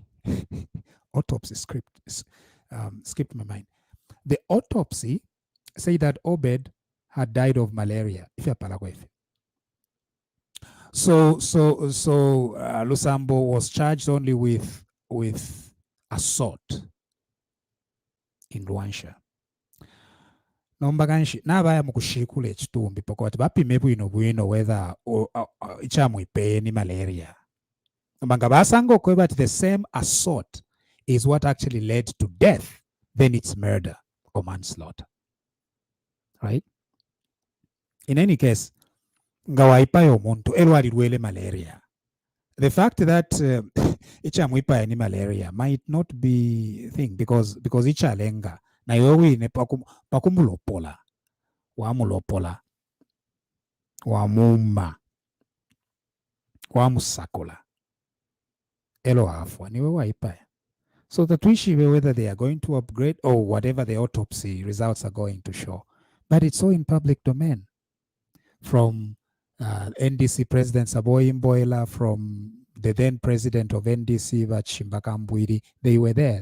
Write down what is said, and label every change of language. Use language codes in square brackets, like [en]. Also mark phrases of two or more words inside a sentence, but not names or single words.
[en] Autopsy skipped my mind. The autopsy say that Obed had died of malaria. So Lusambo was charged only with assault in Luansha. [bem] Nombaganshi nabaya mukushikula ekitumbi pokoti bapime bwino whether ichamwipe ni malaria. Nombanga basanga okweba [en] that the same assault is what actually led to death, then it's murder or manslaughter. Right? In any case, [bem] ngawaipayo muntu elwalirwele malaria. [en] The fact that [bem] ichamwipa ni malaria [en] might not be thing because [bem] ichalenga na yowine pakumulopola wamulopola wamuma wamusakola elo afwa niwe waipaya. [en] So the twishiwe whether they are going to upgrade or whatever the autopsy results are going to show, but it's all in public domain. From NDC President Saboyi Mboela, from the then president of NDC, Chimbaka Mbwiri, they were there.